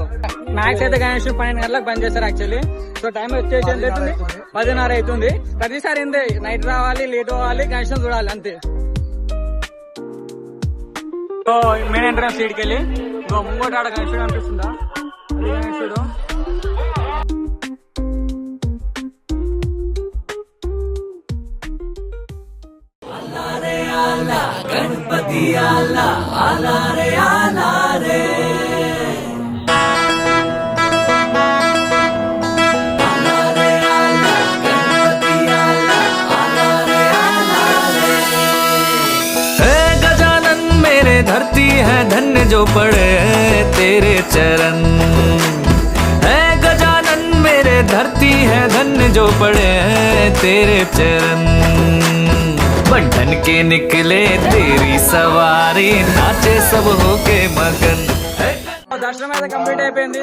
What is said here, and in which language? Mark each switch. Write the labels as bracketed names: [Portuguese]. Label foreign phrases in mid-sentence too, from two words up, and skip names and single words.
[Telugu] మ్యాక్స్ అయితే గణేశం 12 గంటలకు బంద్ చేస్తారు యాక్చువల్లీ. [English] so time [Telugu] వచ్చేసి ఎంత అవుతుంది? 10:30 అవుతుంది. ప్రతిసారి ఏంది నైట్ రావాలి, లేట్ అవ్వాలి, గణేశం చూడాలి అంతే. సో [English] main entrance [Telugu] సీట్కి వెళ్ళి ముంగట ఆడ గణేశుడు అనిపిస్తుందా? అది గణేశుడు. [Marathi] गणपति आला आला रे आला रे आला रे आला गणपति आला आला रे आला रे। [Hindi] हे गजानन मेरे धरती है धन्य जो पड़े तेरे चरण। हे गजानन मेरे धरती है धन्य जो पड़े तेरे चरण। बंधन के निकले तेरी सवारी नाचे सब होके मगन। [Telugu] దర్శనం అయితే కంప్లీట్ అయిపోయింది.